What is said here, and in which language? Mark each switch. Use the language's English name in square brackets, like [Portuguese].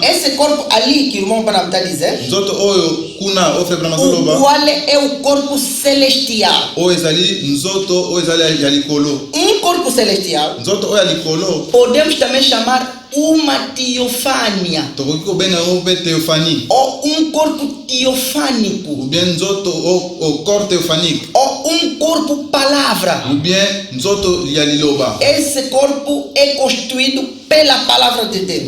[Portuguese] Esse corpo ali que o irmão está a dizer, [Lingala] Nzoto oyo kuna o Frère Bramazolo o ba. [Portuguese] qual é o corpo celestial. [Lingala] Oyo ezali nzoto oyo ezali ya likolo. [Portuguese] Corpo celestial, [Lingala] Nzoto oyo ya likolo. [Portuguese] podemos também chamar uma teofania, [Lingala] Tokoki kobenga yango mpe théophanie. [Portuguese] ou corpo teofânico, [French] Ou bien nzoto o corps théophanique. [Portuguese] ou corpo palavra. [French] Ou bien [Lingala] nzoto ya liloba. [Portuguese] Esse corpo é constituído pela palavra de Deus.